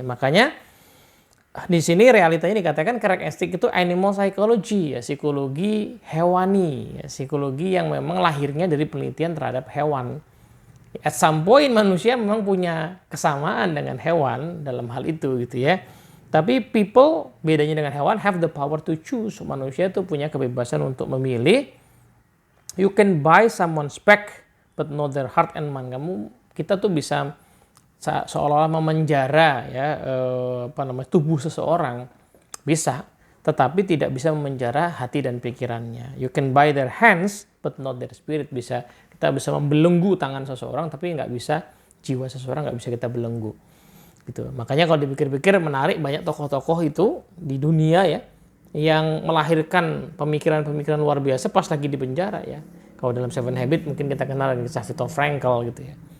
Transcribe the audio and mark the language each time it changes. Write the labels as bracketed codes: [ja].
[id] Makanya di sini realitanya dikatakan [en] carrot and stick [id] itu [en] animal psychology [id] ya, psikologi hewani, ya, psikologi yang memang lahirnya dari penelitian terhadap hewan. [en] At some point [id] manusia memang punya kesamaan dengan hewan dalam hal itu gitu ya. Tapi [en] people [id] bedanya dengan hewan [en] have the power to choose. [id] Manusia itu punya kebebasan untuk memilih. [en] You can buy someone's back but not their heart and mind. [id] Kita tuh bisa seolah-olah memenjara ya tubuh seseorang bisa, tetapi tidak bisa memenjara hati dan pikirannya. [en] You can buy their hands but not their spirit. [id] Kita bisa membelenggu tangan seseorang, tapi nggak bisa jiwa seseorang, nggak bisa kita belenggu. Gitu. Makanya kalau dipikir-pikir menarik, banyak tokoh-tokoh itu di dunia ya yang melahirkan pemikiran-pemikiran luar biasa pas lagi di penjara ya. Kalau dalam Seven Habits mungkin kita kenal kisah Viktor Frankl gitu ya.